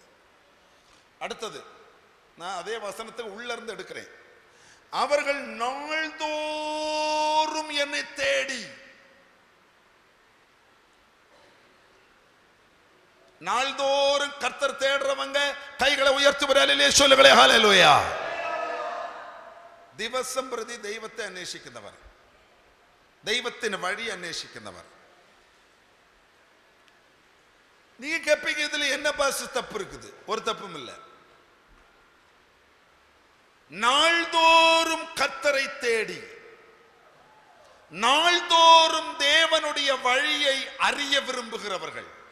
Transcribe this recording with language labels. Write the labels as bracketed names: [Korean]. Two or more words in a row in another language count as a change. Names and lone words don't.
[Tamil] அடுத்தது நான் அதே வசனத்தை உள்ள இருந்து எடுக்கிறேன். அவர்கள் நாள்தோறும் என்னை தேடி. நாள்தோறும் கர்த்தர் தேடுறவங்க கைகளை உயர்த்தி ஒரு அல்லேலூயா சொல்லுங்களே. ஹல்லேலூயா. [Malayalam] ദിവസം പ്രതി ദൈവത്തെ അന്വേഷിക്കുന്നവർ, ദൈവത്തിന് വഴി അന്വേഷിക്കുന്നവർ. [Tamil] நீங்க கேப்பீங்க, இதுல என்ன பாச தப்பு இருக்குது? ஒரு தப்பும் இல்லை. நாள்தோறும் கர்த்தரை தேடி நாள்தோறும் தேவனுடைய வழியை அறிய விரும்புகிறவர்கள்.